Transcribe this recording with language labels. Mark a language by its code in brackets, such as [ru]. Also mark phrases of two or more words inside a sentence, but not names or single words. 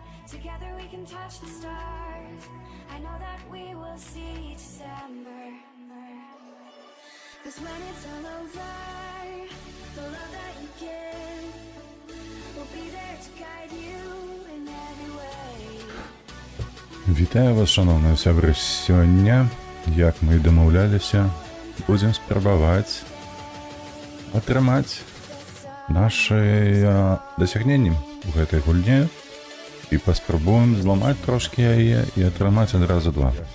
[en] Together we can touch the stars. I know that we will see December. 'Cause when it's all over, the love that you give will be there to guide you in every way. [be] Вітаю вас, шановныя сябры. Сёння, як мы і дамаўляліся, будзем спрабаваць атрымаць нашы дасягненні ў гэтай гульне і паспрабуем зламаць трошкі яе і атрымаць адразу два.